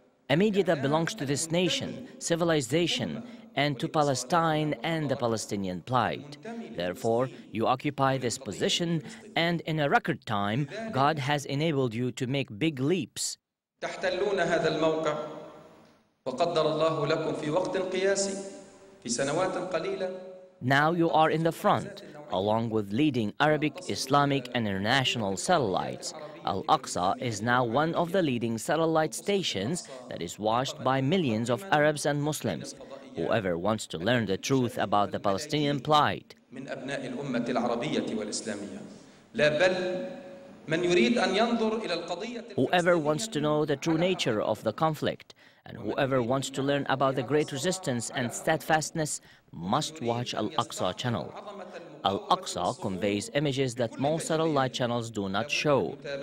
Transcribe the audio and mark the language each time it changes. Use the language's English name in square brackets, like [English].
[English] A media that belongs to this nation, civilization, and to Palestine and the Palestinian plight. Therefore, you occupy this position, and in a record time, God has enabled you to make big leaps. [Arabic] تحتلون هذا الموقع وقدر الله لكم في وقت قياسي في سنوات قليلة. [English] Now you are in the front, along with leading Arabic, Islamic, and international satellites. AlAksa is now one of the leading satellite stations that is watched by millions of Arabs and Muslims. Whoever wants to learn the truth about the Palestinian plight, [Arabic] من أبناء الأمة العربية والإسلامية. لا بل من يريد أن ينظر إلى القضية. [English] Whoever wants to know the true nature of the conflict, and whoever wants to learn about the great resistance and steadfastness must watch AlAksa channel. AlAksa conveys images that most satellite channels do not show.